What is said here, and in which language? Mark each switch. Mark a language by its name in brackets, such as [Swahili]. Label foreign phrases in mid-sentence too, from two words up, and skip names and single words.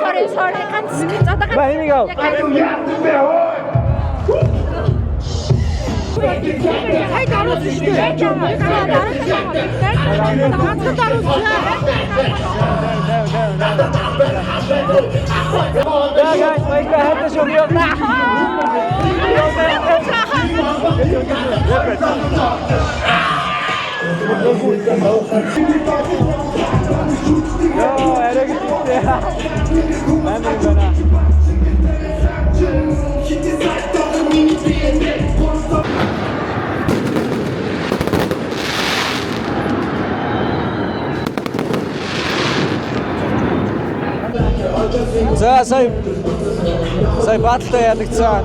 [Mongolian] sorry ганц за та Ба энийг ав. Хай дараад шүү дээ. [English] Yeah, guys, wait, I have to show you now. [Turkish] Yo, erek gitti. Ben de bana. [Mongolian] За сая баталтай ялагдсан.